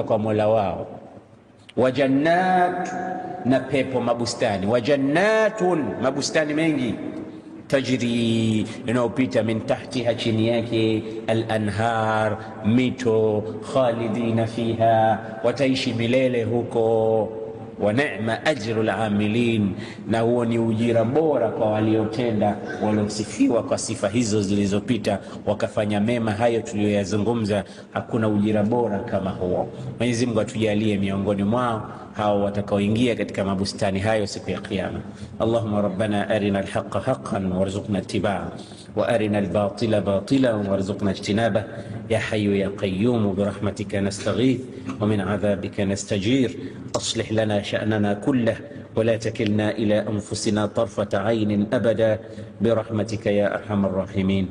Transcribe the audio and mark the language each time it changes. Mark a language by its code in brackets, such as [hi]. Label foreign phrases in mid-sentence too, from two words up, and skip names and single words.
[sw] kwa Mola wao, [ar] وجنات, [sw] na pepo, mabustani, [ar] وجنات, [sw] mabustani mengi, tajri, inayopita [ar] من تحتها, [sw] chini yake, al-anhar, mito, [ar] خالدين فيها, [sw] wataishi milele huko, [ar] ونعم أجر العاملين, [sw] na huo ni ujira bora kwa waliotenda, waliosifiwa kwa sifa hizo zilizopita, wakafanya mema hayo tuliyoyazungumza. Hakuna ujira bora kama huo. Mwenyezi Mungu atujalie miongoni mwao hao watakaoingia katika mabustani hayo siku ya Kiyama. [ar] اللهم ربنا أرنا الحق حقا وارزقنا اتباع وأرنا الباطل باطلا وارزقنا اجتناب يا حي يا قيوم برحمتك نستغيث ومن عذابك نستجير أصلح لنا شأننا كله ولا تكلنا إلى أنفسنا طرفة عين أبدا برحمتك يا أرحم الراحمين.